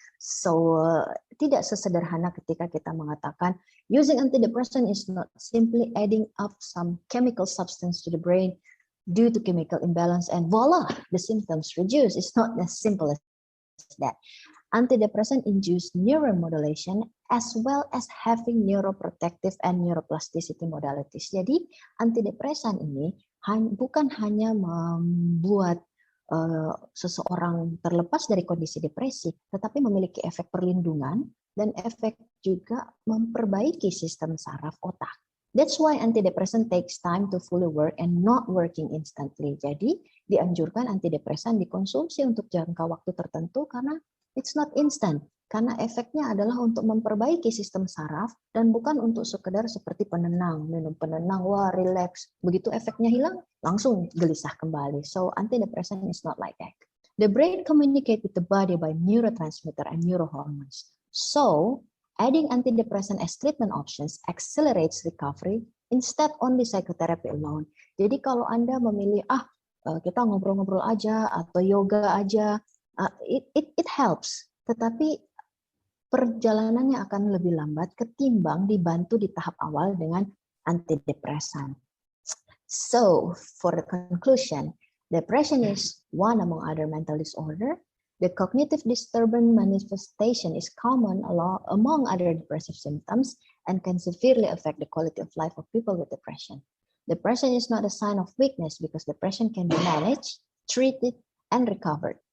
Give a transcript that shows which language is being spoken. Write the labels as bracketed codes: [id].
[en] So [id] tidak sesederhana ketika kita mengatakan [en] using antidepressant is not simply adding up some chemical substance to the brain due to chemical imbalance and voila, the symptoms reduce. It's not as simple as that. Antidepressant induce neuromodulation as well as having neuroprotective and neuroplasticity modalities. [id] Jadi antidepresan ini bukan hanya membuat seseorang terlepas dari kondisi depresi, tetapi memiliki efek perlindungan dan efek juga memperbaiki sistem saraf otak. [en] That's why antidepressant takes time to fully work and not working instantly. [id] Jadi dianjurkan antidepresan dikonsumsi untuk jangka waktu tertentu karena [en] it's not instant. [id] Karena efeknya adalah untuk memperbaiki sistem saraf dan bukan untuk sekedar seperti penenang. Minum penenang, wah relax. Begitu efeknya hilang, langsung gelisah kembali. [en] So antidepressant is not like that. The brain communicates with the body by neurotransmitter and neurohormones. So adding antidepressant as treatment options accelerates recovery instead only psychotherapy alone. [id] Jadi kalau Anda memilih kita ngobrol-ngobrol aja atau yoga aja, [en] it helps. [id] Tetapi perjalanannya akan lebih lambat ketimbang dibantu di tahap awal dengan antidepresan. [en] So, for the conclusion, depression is one among other mental disorder. The cognitive disturbance manifestation is common among other depressive symptoms and can severely affect the quality of life of people with depression. Depression is not a sign of weakness because depression can be managed, treated, and recovered.